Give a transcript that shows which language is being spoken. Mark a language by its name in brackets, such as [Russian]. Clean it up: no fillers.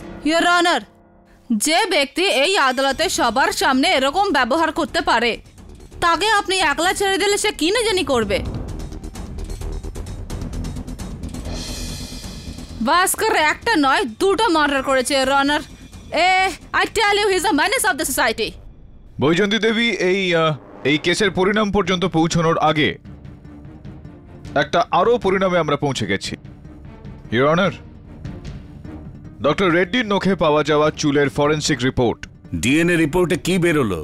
[English] Your Honor, [Bangla] যে ব্যক্তি এই আদালতে সবার সামনে এরকম ব্যবহার করতে পারে, তাকে আপনি একলা ছেড়ে দিলে সে কি না জানি করবে। ভাস্কর একটা নয়, দুটো মার্ডার করেছে, [English] Your Honor. I tell you, he is a menace of the society. [Bangla] Vaijayanti দেবী, এই কেসের পরিণাম পর্যন্ত পৌঁছানোর আগে একটা আরো পরিণামে আমরা পৌঁছে গেছি। ইওর অনার, ডক্টর রেড্ডির নখে পাওয়া যাওয়া চুলের ফরেনসিক রিপোর্ট, ডিএনএ রিপোর্টে কি বেরোলো?